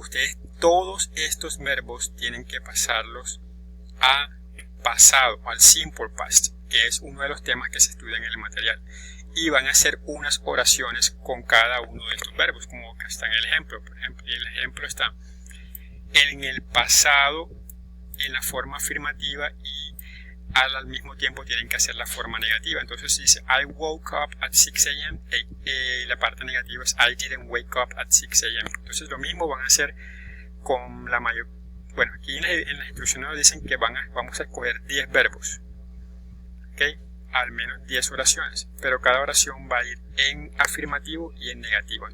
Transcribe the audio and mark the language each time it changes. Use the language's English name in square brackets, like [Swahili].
[Spanish] Ustedes todos estos verbos tienen que pasarlos a pasado, al simple past, que es uno de los temas que se estudian en el material. Y van a hacer unas oraciones con cada uno de estos verbos, como acá está en el ejemplo. Por ejemplo, el ejemplo está en el pasado, en la forma afirmativa, y al mismo tiempo tienen que hacer la forma negativa. Entonces dice [English] I woke up at 6 a.m. [Spanish] La parte negativa es [English] I didn't wake up at 6 a.m. [Spanish] Entonces lo mismo van a hacer con la mayor. Bueno, aquí en las instrucciones nos dicen que vamos a escoger 10 verbos, ¿okay? Al menos 10 oraciones, pero cada oración va a ir en afirmativo y en negativo.